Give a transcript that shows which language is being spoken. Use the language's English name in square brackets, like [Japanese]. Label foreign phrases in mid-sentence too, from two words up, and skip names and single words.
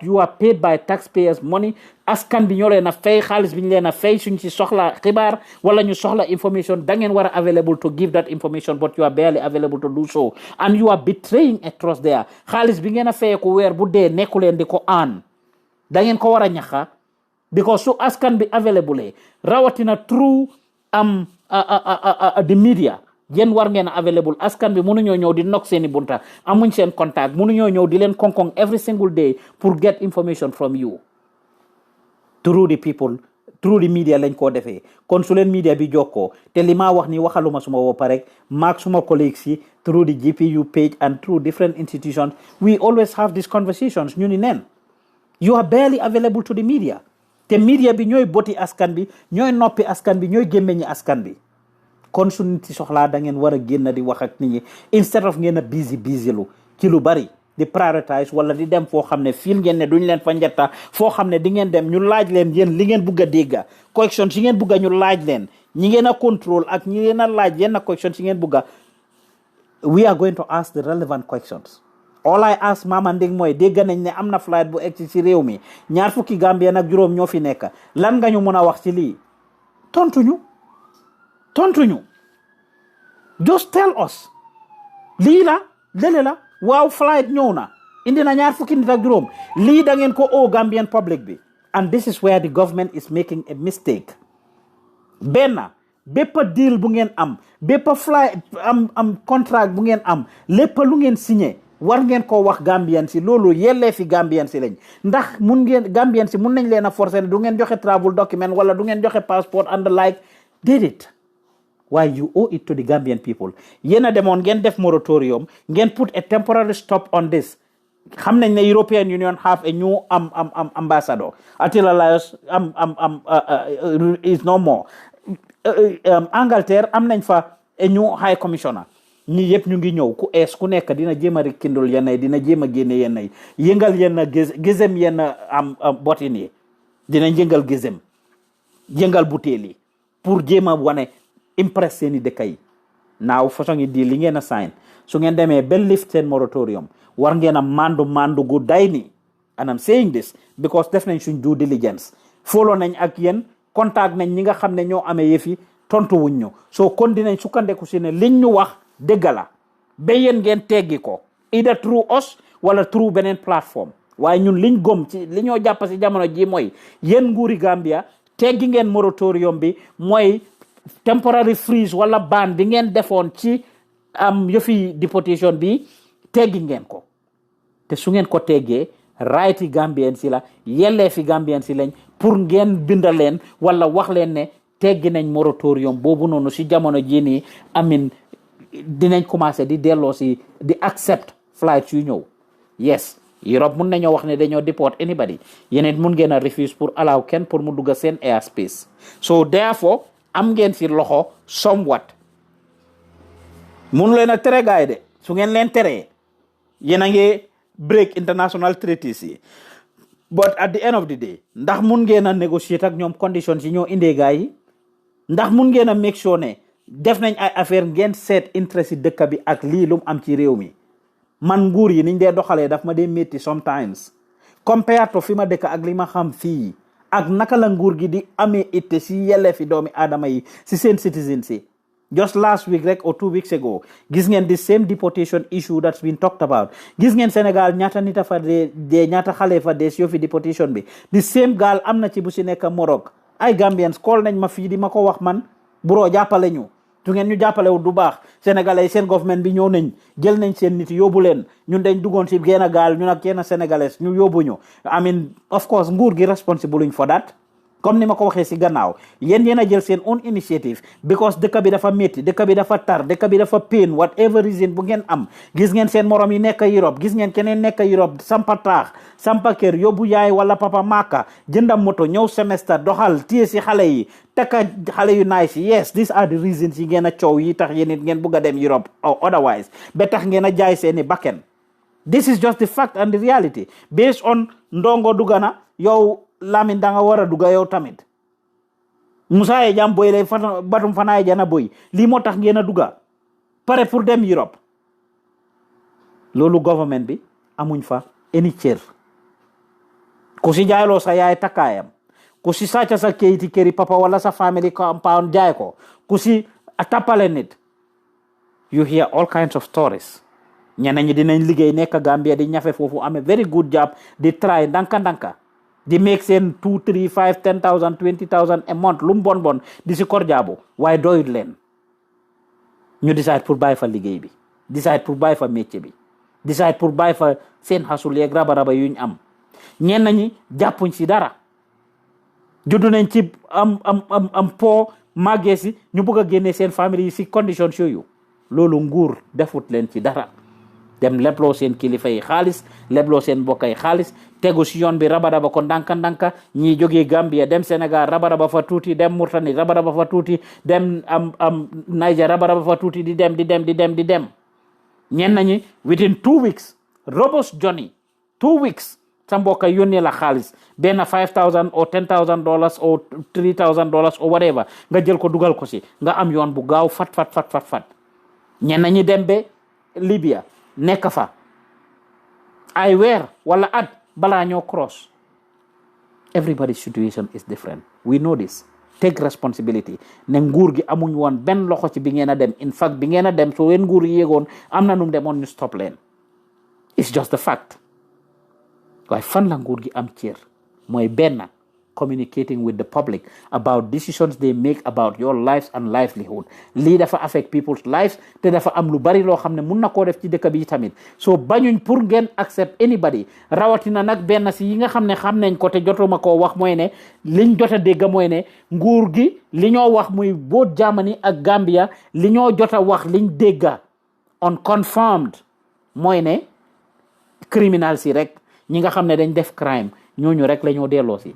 [English] You are paid by taxpayers money. [Wolof] Askan bi ñoo leen a fay xaalis bi ñu leen a fay suñ ci soxla xibaar wala ñu soxla information da ngeen war a [English] available to give that information but you are barely available to do so and you are betraying a trust there. [Wolof] Xaalis bi ngeen a fay ko weer bu dee nekku leen di ko aan da ngeen ko war a ñaxa because su askan bi available rawatina [English] through the media [Wolof] yéen war ngeen available askan bi mënuñoo ñëw di knock seeni bunta amuñ seen contact mënuñoo ñëw di leen konkong [English] every single day [Wolof] pour [English] get information from you through the people through the media [Wolof] lañ koo defee kon su leen media bi jokkoo te li maa wax ni waxaluma suma bopp rek maak suma colleagues yi [English] through the GPU page and through different institutions we always have these conversations [Wolof] ñu ni neen [English] you are barely available to the media [Wolof] te media bi ñooy boti askan bi ñooy noppi askan bi ñooy gémmeñi askan bi kon su nit ci soxlaa da ngeen war a génn di wax ak nit ñi [English] instead of [Wolof] ngeen a busy lu ci lu bari di prioritize wala di dem foo xam ne fiil ngeen ne duñ leen fa njetta foo xam ne di ngeen dem ñu laaj leen yéen li ngeen bugg a dégga question si ngeen bugg a ñu laaj leen ñi ngeen a control ak ñi ngeen a laaj yenn question si ngeen bugg a [English] we are going to ask the relevant questions. All I ask [Wolof] Mama Nding mooy dégg nañ ne am na flight bu egg ci réew mi 20 Gambien ak juróom ñoo fi nekk lan nga ñu mën a wax ci lii tontuñu [English] just tell us [Wolof] lii la lele la waaw flight ñëw na indi na 20 nit ak juróom lii da ngeen ko o [English] Gambian public [Wolof] bi [English] and this is where the government is making a mistake. [Wolof] benn bépp deal bu ngeen am bépp flight am contract bu ngeen am lépp lu ngeen signé war ngeen ko wax Gambian si loolu yellee fi Gambian si lañ ndax mun ngeen Gambian si mun nañ leen a forcer ne du ngeen joxe [English] travel document [Wolof] wala du ngeen joxe [English] passport and the like [Wolof] déedéet waaye [English] you owe it to the Gambian people [Wolof] yéen a demoon ngeen def moratorium ngeen [English] put a temporary stop on this [Wolof] xam nañ ne [English] European Union have a new ambassador [Wolof] Attila Lios [English] is no more [Wolof] Angleterre am nañ fa [English] a new high commissioner [Wolof] ñi yëpp ñu ngi ñëw ku ees ku nekk dina jéem a rekindul yenn yi dina jéem a génne yenn yi yëngal yenn gëzëm yenn botin yi dina yëngal gëzëm yëngal butéel yi pour jéem a wane impress seeni dëkk yi naaw façon yi di li ngeen a sign su ngeen demee ba lift seen moratorium war ngeen a mandu gu day ni [English] and I'm saying this because [Wolof] def nañ suñ [English] due diligence [Wolof] follow nañ ak yéen contact nañ ñi nga xam ne ñoo amee yëf yi tontu wuñ ñu soo kon dinañ sukkandeku si ne liñ ñu wax dëgg la ba yéen ngeen teggi ko [English] either through us [Wolof] wala through beneen plateforme waaye ñun liñ gom ci li ñoo jàpp si jamono ji mooy yéen nguuri Gambia teggi ngeen moratorium bi mooy [English] temporary freeze [Wolof] wala ban bi ngeen defoon ci yëfi deportation bi teggi ngeen ko te su ngeen ko teggee right yi Gambien si la yellee fi Gambien si lañ pour ngeen binda leen wala wax leen ne teggi nañ moratorium boobu noonu si jamono ji nii amin dinañ commencé di delloo si di [English] accept flights [Wolof] yu ñëw yes Europe mun nañoo wax ne dañoo [English] deport anybody [Wolof] yeneen mun ngeen a refuse pour allow kenn pour mu dugga seen airspace [English] so therefore [Wolof] am ngeen si loxo somewhat mun leen a tere gaay de su ngeen leen teree yéen a ngi [English] break international treaties [Wolof] yi [English] but at the end of the day [Wolof] ndax mun ngeen a negotiate ak ñoom conditions yi ñoo indee gaay yi ndax mun ngeen a [English] make sure [Wolof] ne def nañ ay affaire ngeen seet interest yi dëkk bi ak lii lu mu am ci réew mi man nguur yi niñ dee doxalee daf ma dee métti [English] sometimes compared to [Wolof] fi ma dëkk ak li ma xam fii ak naka la nguur gi di amee itte si yelle fi doomi aadama yi si seen citizens yi [English] just last week [Wolof] rek [English] or 2 weeks ago [Wolof] gis ngeen [English] the same deportation issue that's been talked about [Wolof] gis ngeen Sénégal ñaata nit a fa dee ñaata xale fa dee si yoo fi deportation bi [English] the same [Wolof] gaal am na ci bu si nekk Morog ay [English] Gambians call [Wolof] nañ ma fii di ma ko wax man bro jàppale ñu su ngeen ñu jàppalewul du baax sénégalais yi seen government bi ñëw nañ jël nañ seen nit yóbbu leen ñun dañ duggoon si genn gaal ñun ak yenn sénégalais ñu yóbbu ñu [English] I mean of course [Wolof] nguur gi [English] responsible for that [Wolof] comme ni ma ko waxee si gannaaw yéen a jël seen [English] own initiative because [Wolof] dëkk bi dafa métti dëkk bi dafa tar dëkk bi dafa pain [English] whatever reason [Wolof] bu ngeen am gis ngeen seen morom yi nekk Europe gis ngeen keneen nekk Europe sampa taax sampa kër yóbbu yaay wala papa maka jënda moto ñëw semestre doxal téye si xale yi takka xale yu nice [English] yes these are the reasons [Wolof] yi ngeen a coow yi tax yéen it ngeen bugg a dem Europe or otherwise ba tax ngeen a jaay seeni bakken [English] this is just the fact and the reality based on [Wolof] ndongo dugana yow Lamin da nga war a dugga yow tamit Musa ye jam boy lay batum fanaay jana boy lii moo tax ngeen a dugga pare pour dem Europe loolu government bi amuñ fa any cër ku si jaayloo sa yaay takkaayam ku si sàcca sa kayiti këri papa wala sa family compound jaay ko ku si tappale nit [English] you hear all kinds of stories [Wolof] ñeneen ñi dinañ liggéey nekk Gambia di ñafe foofu amee [English] very good job [Wolof] di try ndanka di make seen 2 3 5 10,000 20,000 [English] a month [Wolof] lu mu bon di si kor jaabu waaye doyut leen ñu decide pour bàyyi fa liggéey bi decide pour bàyyi fa métier bi decide pour bàyyi fa seen xasul yeeg raba yuñ am ñenn ñi jàppuñ si dara juddu nañ ci am po màggee si ñu bëgg a génnee seen famille yi si conditions yooyu loolu nguur defut leen ci dara dem lebloo seen kilifa yi xaalis lebloo seen mbokk yi xaalis tegu si yoon bi rabadaba ko ndanka ñii jógee Gambia dem Sénégal rabadaba fa tuuti dem Mauritanie rabadaba fa tuuti dem Niger rabadaba fa tuuti di dem ñenn ñi [English] within 2 weeks robust journey 2 weeks [Wolof] sa mbokk yónnee la xaalis benn $5,000 [English] or $10,000 or $3,000 or whatever [Wolof] nga jël ko dugal ko si nga am yoon bu gaaw fat ñenn ñi dem ba Libya nekk fa ay weer wala at balaa ñoo cross. [English] Everybody's situation is different. We know this. Take responsibility. [Wolof] Ne nguur gi amuñ woon benn loxo ci bi ngeen a dem. [English] In fact [Wolof] bi ngeen a dem so wen nguur yi yéegoon am na num demoon ñu stop leen. [English] It's just the fact. [Wolof] waaye fan la nguur gi am cër mooy benn [English] communicating with the public about decisions they make about your lives and livelihood. [Wolof] Lii dafa [English] affect people's lives [Wolof] te dafa am lu bari loo xam ne mun na koo def ci dëkk bi tamit so bañuñ pour ngeen [English] accept anybody [Wolof] rawatina nag benn si yi nga xam ne xam nañ ko te jotuma koo wax mooy ne liñ jot a dégg mooy ne nguur gi li ñoo wax muy both Germany ak Gambia li ñoo jot a wax liñ dégga unconfirmed mooy ne criminal si rek ñi nga xam ne dañ def crime ñooñu rek la ñoo delloo si.